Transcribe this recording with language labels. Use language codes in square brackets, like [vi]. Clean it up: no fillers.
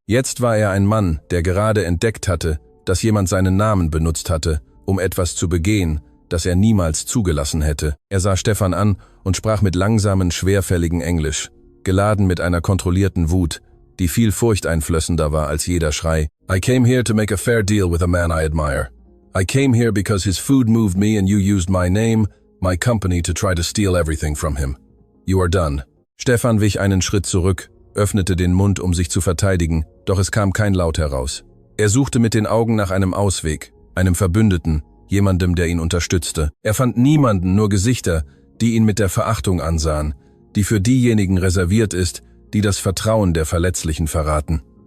[de] Jetzt war er ein Mann, der gerade entdeckt hatte, dass jemand seinen Namen benutzt hatte, um etwas zu begehen, das er niemals zugelassen hätte. Er sah Stefan an und sprach mit langsamen, schwerfälligen Englisch, geladen mit einer kontrollierten Wut, die viel furchteinflößender war als jeder Schrei. [en] »I came here to make a fair deal with a man I admire. I came here because his food moved me and you used my name, my company to try to steal everything from him. You are done.« [de] Stefan wich einen Schritt zurück, öffnete den Mund, um sich zu verteidigen, doch es kam kein Laut heraus. Er suchte mit den Augen nach einem Ausweg, einem Verbündeten, jemandem, der ihn unterstützte. Er fand niemanden, nur Gesichter, die ihn mit der Verachtung ansahen, die für diejenigen reserviert ist, die das Vertrauen der Verletzlichen verraten.